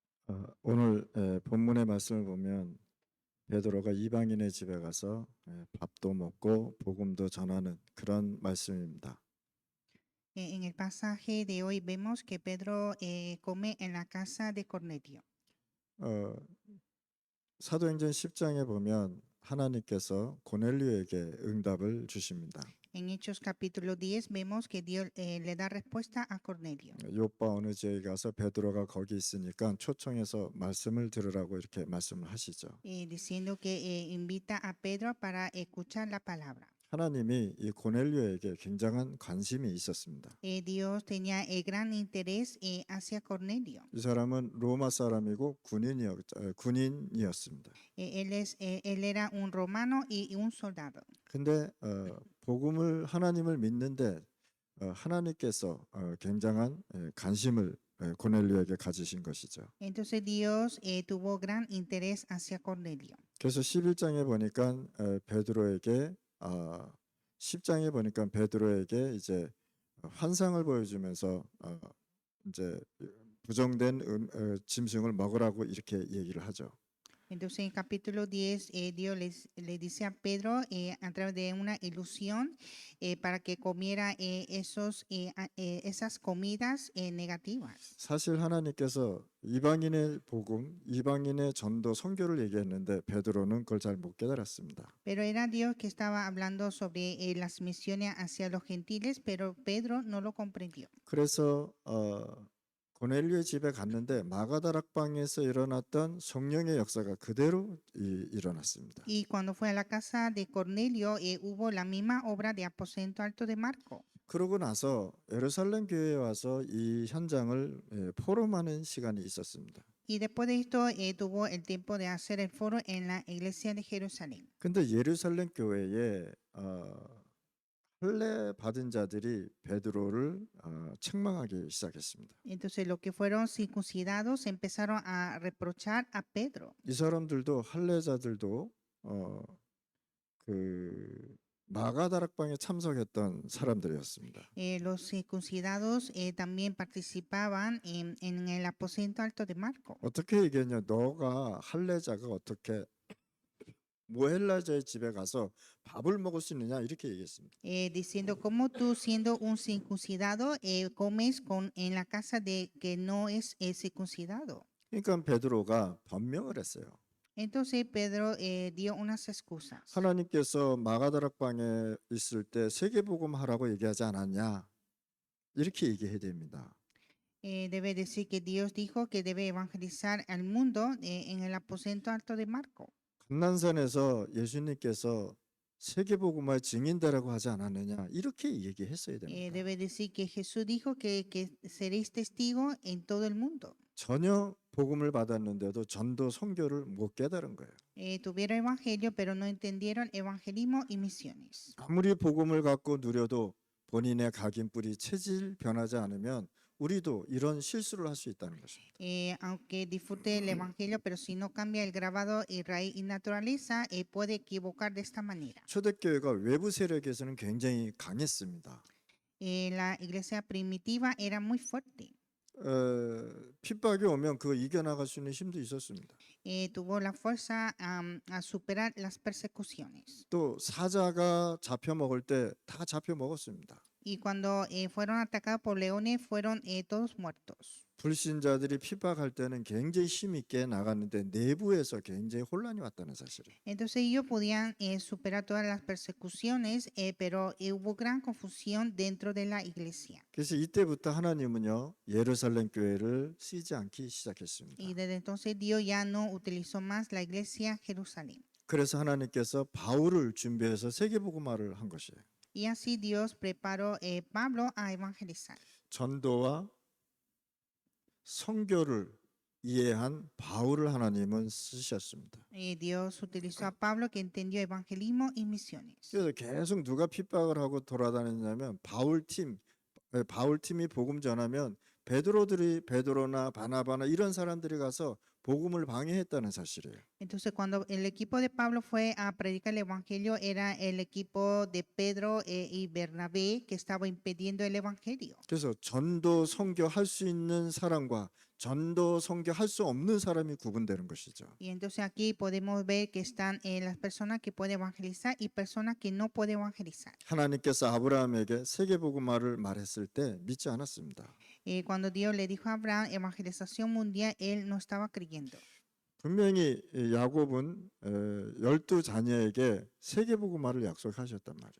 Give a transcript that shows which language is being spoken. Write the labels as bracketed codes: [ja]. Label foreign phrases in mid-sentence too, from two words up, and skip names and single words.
[ko] 오늘 본문의 말씀을 보면 베드로가 이방인의 집에 가서 밥도 먹고 복음도 전하는 그런 말씀입니다. [es] En el pasaje de hoy vemos que Pedro come en la casa de Cornelio. [ko] 어, 사도행전 10장에 보면 하나님께서 고넬료에게 응답을 주십니다. [es] En Hechos capítulo 10 vemos que Dios le da respuesta a Cornelio. [ko] 요빠 어느 지역에 가서 베드로가 거기 있으니까 초청해서 말씀을 들으라고 이렇게 말씀을 하시죠. [es] Diciendo que invita a Pedro para escuchar la palabra. [ko] 하나님이 이 고넬료에게 굉장한 관심이 있었습니다. [es] Dios tenía gran interés hacia Cornelio. [ko] 이 사람은 로마 사람이고 군인이었습니다. [es] Él era un romano y un soldado. [ko] 근데 복음을 하나님을 믿는데 하나님께서 굉장한 관심을 고넬료에게 가지신 것이죠. [es] Entonces Dios tuvo gran interés hacia Cornelio. [ko] 그래서 11장에 보니까 베드로에게 10장에 보니까 베드로에게 이제 환상을 보여주면서 이제 부정된 짐승을 먹으라고 이렇게 얘기를 하죠. [es] Entonces en capítulo 10 Dios le dice a Pedro a través de una ilusión para que comiera esas comidas negativas. [ko] 사실 하나님께서 이방인의 복음, 이방인의 전도, 선교를 얘기했는데 베드로는 그걸 잘 못 깨달았습니다. [es] Pero era Dios que estaba hablando sobre las misiones hacia los gentiles, pero Pedro no lo comprendió. [ko] 그래서 고넬료의 집에 갔는데 마가다락방에서 일어났던 성령의 역사가 그대로 일어났습니다. [es] Y cuando fue a la casa de Cornelio hubo la misma obra de aposento alto de Marco. [ko] 그러고 나서 예루살렘 교회에 와서 이 현장을 포럼하는 시간이 있었습니다. [es] Y después de esto tuvo el tiempo de hacer el foro en la iglesia de Jerusalén. [ko] 근데 예루살렘 교회에 할례 받은 자들이 베드로를 책망하기 시작했습니다. [es] Entonces los que fueron circuncidados empezaron a reprochar a Pedro. [ko] 이 사람들도 할례자들도 그 마가다락방에 참석했던 사람들이었습니다. [es] Los circuncidados también participaban en el aposento alto de Marco. [ko] 어떻게 얘기했냐? 너가 할례자가 어떻게 모헬라자의 집에 가서 밥을 먹을 수 있느냐 이렇게 얘기했습니다. [es] Diciendo como tú siendo un circuncidado comes en la casa de que no es circuncidado. [ko] 그러니까 베드로가 변명을 했어요. [es] Entonces Pedro dio unas excusas. [ko] 하나님께서 마가다락방에 있을 때 세계복음 하라고 얘기하지 않았냐? 이렇게 얘기해야 됩니다. [es] Debe decir que Dios dijo que debe evangelizar al mundo en el aposento alto de Marco. [ko] 감난산에서 예수님께서 세계복음화의 증인되라고 하지 않았느냐? 이렇게 얘기했어야 됩니다. [es] Debe decir que Jesús dijo que seréis testigos en todo el mundo. [ko] 전혀 복음을 받았는데도 전도 선교를 못 깨달은 거예요. [es] Tuvieron evangelio, pero no entendieron evangelismo y misiones. [ko] 아무리 복음을 갖고 누려도 본인의 각인뿌리 체질 변하지 않으면 우리도 이런 실수를 할 수 있다는 것입니다. [es] Aunque disfrute el evangelio, pero si no cambia el grabado y raíz y naturaleza, puede equivocar de esta manera. [ko] 초대교회가 외부 세력에서는 굉장히 강했습니다. [es] La iglesia primitiva era muy fuerte. [ko] 핍박이 오면 그거 이겨나갈 수 있는 힘도 있었습니다. [es] Tuvo la fuerza a superar las persecuciones. [ko] 또 사자가 잡혀 먹을 때 다 잡혀 먹었습니다. [es] Y cuando fueron atacados por leones, fueron todos muertos. [ko] 불신자들이 핍박할 때는 굉장히 힘있게 나갔는데 내부에서 굉장히 혼란이 왔다는 사실을. [es] Entonces ellos podían superar todas las persecuciones, pero hubo gran confusión dentro de la iglesia. [ko] 그래서 이때부터 하나님은요 예루살렘 교회를 쓰지 않기 시작했습니다. [es] Y desde entonces Dios ya no utilizó más la iglesia Jerusalén. [ko] 그래서 하나님께서 바울을 준비해서 세계복음화를 한 것이에요. [es] Y así Dios preparó Pablo a evangelizar. [ko] 전도와 선교를 이해한 바울을 하나님은 쓰셨습니다. [es] Dios utilizó a Pablo que entendió evangelismo y misiones. [ko] 그래서 계속 누가 핍박을 하고 돌아다녔냐면 바울팀이 복음 전하면 베드로나 바나바나 이런 사람들이 가서 복음을 방해했다는 사실이에요. [es] Entonces cuando el equipo de Pablo fue a predicar el evangelio era el equipo de Pedro y Bernabé que estaba impidiendo el evangelio. [ko] 그래서 전도 선교 할 수 있는 사람과 전도 선교할 수 없는 사람이 구분되는 것이죠. [es] Y entonces aquí podemos ver que están las personas que pueden evangelizar y personas que no pueden evangelizar. [ko] 하나님께서 아브라함에게 세계복음화를 말했을 때 믿지 않았습니다. [es] Cuando Dios le dijo a Abraham evangelización mundial, él no estaba creyendo. [ko] 분명히 이 야곱은 12자녀에게 세계복음화를 약속하셨단 말이에요.